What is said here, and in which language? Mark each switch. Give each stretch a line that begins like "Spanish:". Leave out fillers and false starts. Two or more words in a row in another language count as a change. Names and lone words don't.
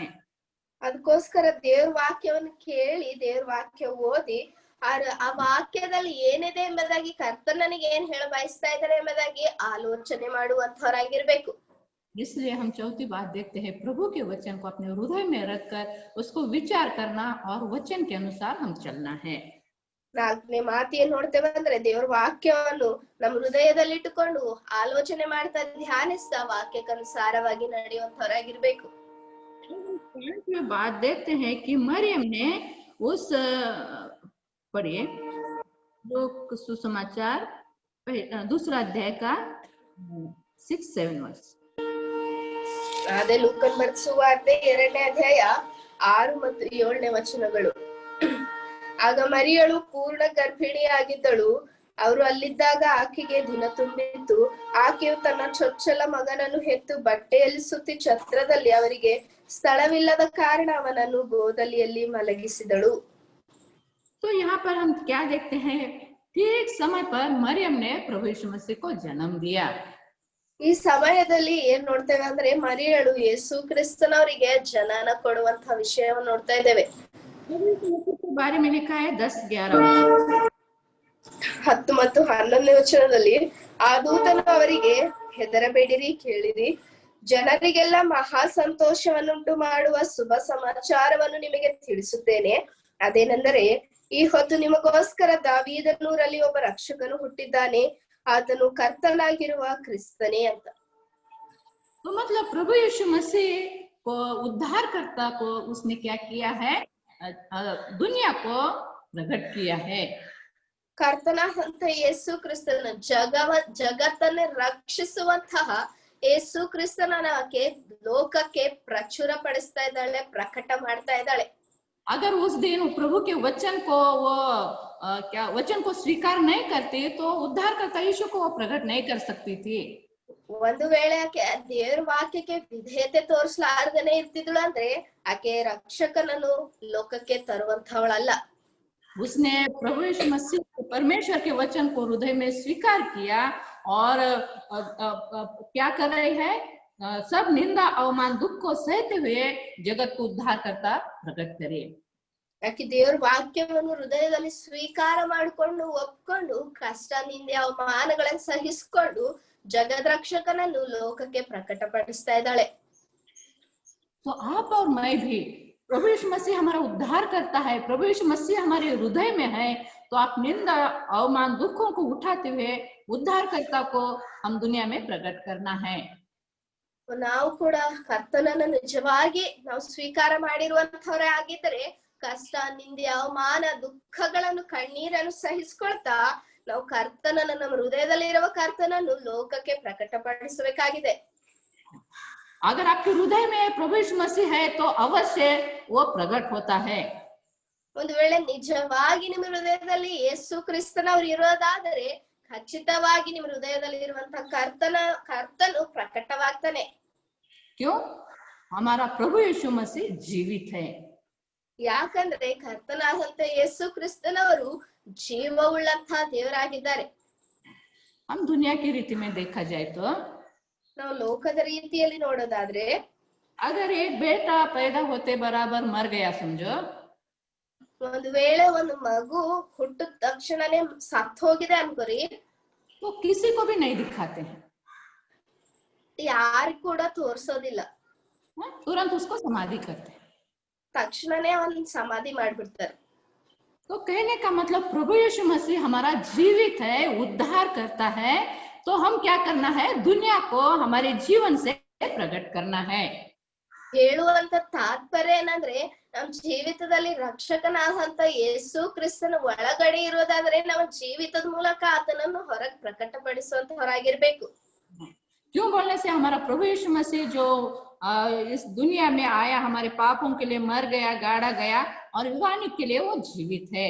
Kannada: ಅದಕ್ಕೋಸ್ಕರ ದೇವ್ರ ವಾಕ್ಯವನ್ನು ಕೇಳಿ ದೇವ್ರ ವಾಕ್ಯ ಓದಿ ಆ ವಾಕ್ಯದಲ್ಲಿ ಏನಿದೆ ಎಂಬುದಾಗಿ ಕರ್ತನ ನನಗೆ ಏನ್ ಹೇಳ ಬಯಸ್ತಾ ಇದ್ದಾರೆ ಎಂಬುದಾಗಿ ಆಲೋಚನೆ ಮಾಡುವಂತವರಾಗಿರ್ಬೇಕು.
Hindi: इसलिए हम चौथी बात देखते हैं, प्रभु के वचन को अपने हृदय में रखकर उसको विचार करना और वचन के अनुसार हम चलना है.
Kannada: 4ನೇ ಮಾತು ಏನ್ ನೋಡ್ತೇವೆ ಅಂದ್ರೆ ದೇವ್ರ ವಾಕ್ಯವನ್ನು ನಮ್ಮ ಹೃದಯದಲ್ಲಿ ಇಟ್ಟುಕೊಂಡು ಆಲೋಚನೆ ಮಾಡ್ತಾ ಧ್ಯಾನಿಸ್ತಾ ವಾಕ್ಯಕ್ಕನುಸಾರವಾಗಿ ನಡೆಯುವಂತವರಾಗಿರ್ಬೇಕು.
Hindi: बात देखते हैं कि मरियम ने उस पढ़िए लोक सुसमाचार 2 अध्याय का 6-7 वर्ष.
Kannada: ಅದೇ ಲೂಕನ್ ಬರೆದ ಸುವಾರ್ತೆ 2ನೇ ಅಧ್ಯಾಯ 6 ಮತ್ತು 7ನೇ ವಚನಗಳು. ಆಗ ಮರಿಯಳು ಪೂರ್ಣ ಗರ್ಭಿಣಿಯಾಗಿದ್ದಳು. ಅವರು ಅಲ್ಲಿದ್ದಾಗ ಆಕೆಗೆ ದಿನ ತುಂಬಿತ್ತು. ಆಕೆಯು ತನ್ನ ಚೊಚ್ಚಲ ಮಗನನ್ನು ಹೆತ್ತು ಬಟ್ಟೆಯಲ್ಲಿ ಸುತ್ತಿ ಛತ್ರದಲ್ಲಿ ಅವರಿಗೆ ಸ್ಥಳವಿಲ್ಲದ ಕಾರಣ ಅವನನ್ನು ಗೋದಲಿಯಲ್ಲಿ ಮಲಗಿಸಿದಳು.
Hindi: तो यहाँ पर हम क्या देखते हैं, ठीक समय पर मरियम ने प्रभु यीशु मसीह को जन्म दिया.
Kannada: ಈ ಸಮಯದಲ್ಲಿ ಏನ್ ನೋಡ್ತೇವೆ ಅಂದ್ರೆ ಮರಿಯಳು ಯೇಸು ಕ್ರಿಸ್ತನವರಿಗೆ ಜನನ ಕೊಡುವಂತ ವಿಷಯವನ್ನು ನೋಡ್ತಾ ಇದ್ದೇವೆ.
Hindi: बारे में लिखा है 10-11
Kannada: 10 ಮತ್ತು 11ನೇ ವಚನದಲ್ಲಿ, ಆ ದೂತನು ಅವರಿಗೆ, ಹೆದರಬೇಡಿರಿ, ಕೇಳಿರಿ, ಜನರಿಗೆಲ್ಲ ಮಹಾ ಸಂತೋಷವನ್ನುಂಟು ಮಾಡುವ ಶುಭ ಸಮಾಚಾರವನ್ನು ನಿಮಗೆ ತಿಳಿಸುತ್ತೇನೆ. ಅದೇನೆಂದರೆ, ಈ ಹೊತ್ತು ನಿಮಗೋಸ್ಕರ ದಾವೀದನೂರಲ್ಲಿ ಒಬ್ಬ ರಕ್ಷಕನು ಹುಟ್ಟಿದ್ದಾನೆ, ಆತನು ಕರ್ತನಾಗಿರುವ ಕ್ರಿಸ್ತನೇ ಅಂತ.
Hindi: तो मतलब प्रभु यीशु मसीह को उद्धारकर्ता को उसने क्या किया है, दुनिया को प्रकट किया है.
Kannada: ಕರ್ತನ ಅಂತ ಯೇಸು ಕ್ರಿಸ್ತನ ಜಗತ್ತನ್ನೇ ರಕ್ಷಿಸುವಂತಹ ಯೇಸು ಕ್ರಿಸ್ತನಕ್ಕೆ ಲೋಕಕ್ಕೆ ಪ್ರಚುರ ಪಡಿಸ್ತಾ ಇದ್ದಾಳೆ, ಪ್ರಕಟ ಮಾಡ್ತಾ ಇದ್ದಾಳೆ.
Hindi: अगर उस दिन प्रभु के वचन को वो क्या वचन को स्वीकार नहीं करती तो उद्धारकर्ता यीशु को वो प्रकट नहीं कर सकती थी.
Kannada: ಒಂದು ವೇಳೆ ಆಕೆ ದೇವರ ವಾಕ್ಯಕ್ಕೆ ವಿಧೇಯತೆ ತೋರಿಸಲಾರ್ದನೆ ಇರ್ತಿದ್ಳು ಅಂದ್ರೆ ಆಕೆ ರಕ್ಷಕನನ್ನು ಲೋಕಕ್ಕೆ ತರುವಂತವಳಲ್ಲ.
Hindi: उसने प्रभु यीशु मसीह परमेश्वर के वचन को हृदय में स्वीकार किया और क्या कर रही है, सब निंदा अवमान दुख को सहते हुए जगत को उद्धारकर्ता प्रकट करे.
Kannada: ಆಕೆ ದೇವರ ವಾಕ್ಯವನ್ನು ಹೃದಯದಲ್ಲಿ ಸ್ವೀಕಾರ ಮಾಡಿಕೊಂಡು ಒಪ್ಕೊಂಡು ಕಷ್ಟ ನಿಂದೆ ಅವಮಾನಗಳನ್ನು ಸಹಿಸಿಕೊಂಡು ಜಗದ್ ರಕ್ಷಕನನ್ನು ಲೋಕಕ್ಕೆ ಪ್ರಕಟಪಡಿಸ್ತಾ ಇದ್ದಾಳೆ.
Hindi: तो आप और मैं भी प्रभु यीशु मसीह हमारा उद्धार करता है, प्रभु यीशु मसीह हमारे हृदय में है, तो आप निंदा अवमान दुखों को उठाते हुए उद्धारकर्ता को हम दुनिया में प्रकट करना है.
Kannada: ನಾವು ಕೂಡ ಕರ್ತನನ್ನು ನಿಜವಾಗಿ ನಾವು ಸ್ವೀಕಾರ ಮಾಡಿರುವಂತವರೇ ಆಗಿದ್ದರೆ ಕಷ್ಟ ನಿಂದೆ ಅವಮಾನ ದುಃಖಗಳನ್ನು ಕಣ್ಣೀರನ್ನು ಸಹಿಸಿಕೊಳ್ತಾ ನಾವು ಕರ್ತನನ್ನು, ನಮ್ಮ ಹೃದಯದಲ್ಲಿರುವ ಕರ್ತನನ್ನು ಲೋಕಕ್ಕೆ ಪ್ರಕಟಪಡಿಸಬೇಕಾಗಿದೆ.
Hindi: अगर आपके हृदय में प्रभु यीशु मसीह है तो अवश्य वो प्रकट होता है.
Kannada: ಒಂದು ವೇಳೆ ನಿಜವಾಗಿ ನಿಮ್ಮ ಹೃದಯದಲ್ಲಿ ಯೇಸು ಕ್ರಿಸ್ತನವರು ಇರೋದಾದರೆ ಖಚಿತವಾಗಿ ನಿಮ್ಮ ಹೃದಯದಲ್ಲಿ ಇರುವಂತಹ ಕರ್ತನು ಪ್ರಕಟವಾಗ್ತಾನೆ.
Hindi: क्यों? हमारा प्रभु यीशु मसीह जीवित है.
Kannada: ಯಾಕಂದ್ರೆ ಕರ್ತನಾದಂತ ಯೇಸು ಕ್ರಿಸ್ತನವರು ಜೀವವುಳ್ಳಂತಹ ದೇವರಾಗಿದ್ದಾರೆ.
Hindi: हम दुनिया की रीति में देखा जाए तो
Kannada: ನಾವು ಲೋಕದ ರೀತಿಯಲ್ಲಿ ನೋಡೋದಾದ್ರೆ
Hindi: अगर एक बेटा पैदा होते बराबर मर गया समझो,
Kannada: ಒಂದು ವೇಳೆ ಒಂದು ಮಗು ಹುಟ್ಟಿದ ತಕ್ಷಣನೇ ಸತ್ತು ಹೋಗಿದೆ ಅನ್ಕೋರಿ,
Hindi: तो किसी को भी नहीं दिखाते हैं,
Kannada: ಯಾರು ಕೂಡ ತೋರ್ಸೋದಿಲ್ಲ,
Hindi: तुरंत उसको समाधि करते हैं.
Kannada: ತಕ್ಷಣನೇ ಒಂದ್ ಸಮಾಧಿ ಮಾಡ್ಬಿಡ್ತಾರೆ.
Hindi: तो कहने का मतलब प्रभु यीशु मसीह हमारा जीवित है, उद्धार करता है, तो हम क्या करना है, दुनिया को हमारे जीवन से प्रकट करना है.
Kannada: ಹೇಳುವಂತ ತಾತ್ಪರ್ಯ ಏನಂದ್ರೆ ನಮ್ ಜೀವಿತದಲ್ಲಿ ರಕ್ಷಕನಾದಂತ ಯೇಸು ಕ್ರಿಸ್ತನ ಒಳಗಡೆ ಇರೋದಾದ್ರೆ ನಮ್ಮ ಜೀವಿತದ ಮೂಲಕ ಆತನನ್ನು ಹೊರಗೆ ಪ್ರಕಟಪಡಿಸುವಂತವರಾಗಿರ್ಬೇಕು.
Hindi: क्यों बोलने से, हमारा प्रभु यीशु मसीह जो इस दुनिया में आया, हमारे पापों के लिए मर गया, गाड़ा गया और युगानुग के लिए वो जीवित है.